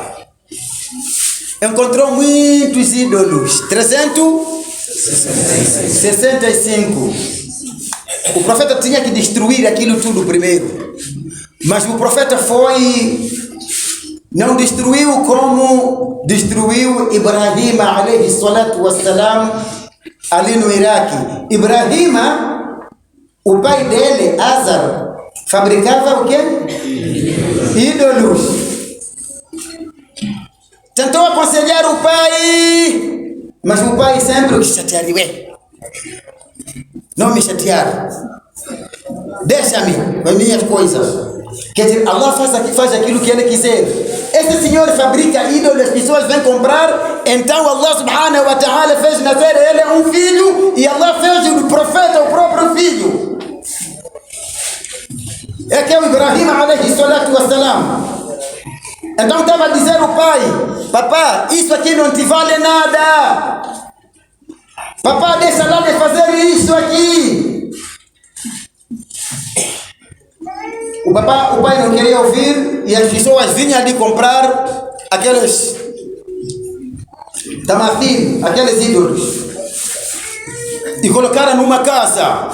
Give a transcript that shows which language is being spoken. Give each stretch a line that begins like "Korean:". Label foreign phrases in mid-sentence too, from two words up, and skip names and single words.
Portuguese: Encontrou muitos ídolos, 365. O profeta tinha que destruir aquilo tudo primeiro. Mas o profeta não destruiu como destruiu Ibrahim
Arabic: عليه الصلاة والسلام
Portuguese: ali no Iraque. Ibrahim, o pai dele, Azar, fabricava o quê? Ídolos. Tentou aconselhar o pai, mas o pai sempre quis chatear. Não me chatear. Deixa-me com as minhas coisas. Quer dizer, Allah faz aquilo que Ele quiser. Esse senhor fabrica ídolos, as pessoas vêm comprar. Então
Arabic: الله سبحانه وتعالى
Portuguese: fez nascer ele um filho. E Allah fez do profeta o próprio filho. É que é o Ibrahim
Arabic: عليه الصلاة والسلام.
Portuguese: Então estava a dizer o pai: papá, isso aqui não te vale nada. Papá, deixa lá de fazer isso aqui. O pai não queria ouvir e as pessoas vinham ali comprar aqueles tamathil, aqueles ídolos, e colocaram numa casa.